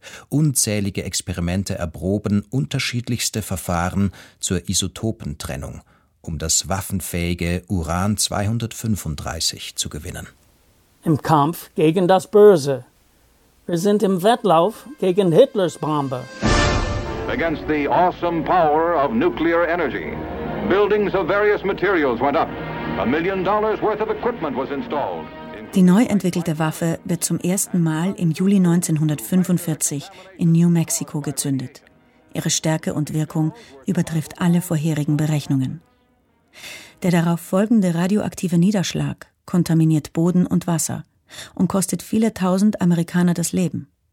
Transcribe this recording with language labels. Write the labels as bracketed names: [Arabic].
[German] Unzählige Experimente erproben unterschiedlichste Verfahren zur Isotopentrennung, um das waffenfähige Uran-235 zu gewinnen. Im Kampf gegen das Böse. Wir sind im Wettlauf gegen Hitlers Bombe. [English] Against the awesome power of nuclear energy. Buildings of various materials went up. $1 million worth of equipment was installed. [German] Die neu entwickelte Waffe wird zum ersten Mal im Juli 1945 in New Mexico gezündet. Ihre Stärke und Wirkung übertrifft alle vorherigen Berechnungen. Der darauf folgende radioaktive Niederschlag kontaminiert Boden und Wasser und kostet viele tausend Amerikaner das Leben.